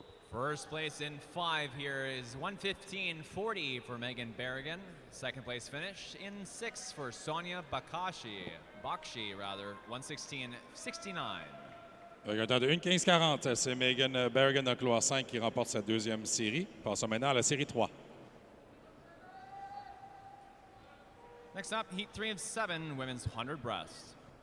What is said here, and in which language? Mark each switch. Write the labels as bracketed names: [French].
[English] First place in 5 here is 1:15.40 for Megan Berrigan. Second place finish in 6 for Sonia Bakshi, 1:16.69. [French] Avec un temps de 1:15.40, c'est Megan Berrigan dans le couloir 5 qui remporte sa deuxième série. Passons maintenant à la série 3. [English] Next up, heat 3 of 7, women's 100 breast.